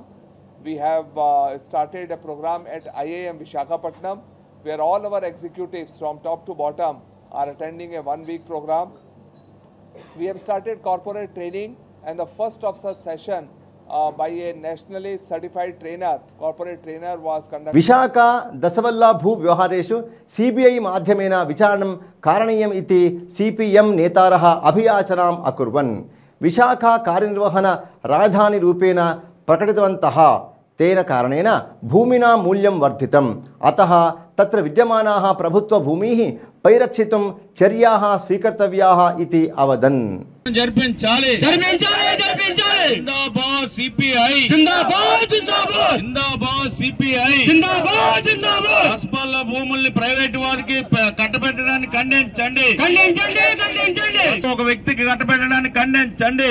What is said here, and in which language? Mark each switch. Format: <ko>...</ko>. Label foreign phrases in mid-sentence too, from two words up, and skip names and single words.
<en>We have started a program at IIM Visakhapatnam, where all our executives from top to bottom are attending a 1-week program. We have started corporate training, and the first of such session by a nationally certified trainer, corporate trainer, was conducted.</en> <sa>विशाख दशवल्ला भू व्यवहारेषु सीबीआई माध्यमेन विचारणं कारणीयम् इति सीपीएम नेतारः अभियाचनाम् अकुर्वन् विशाख कार्यनिर्वहण राजधानी रूपेण प्रकटितवन्तः। तेन कारणेन भूमिना मूल्यं वर्धितम्, अतः तत्र विद्यमानाः प्रभुत्व भूमिः परिरक्षितुं चर्याः स्वीकर्तव्याः इति अवदन्।</sa> <te>జరిపించాలి జిందాబాద్ సిపిఐ జిందాబాద్ జిందాబాద్ జిందాబాద్ సిపిఐ జిందాబాద్ జిందాబాద్ రాష్ట్రాల భూముల్ని ప్రైవేట్ వారికి కట్టబెట్టడానికి ఖండించండి ఒక వ్యక్తికి కట్టబెట్టడానికి ఖండించండి</te>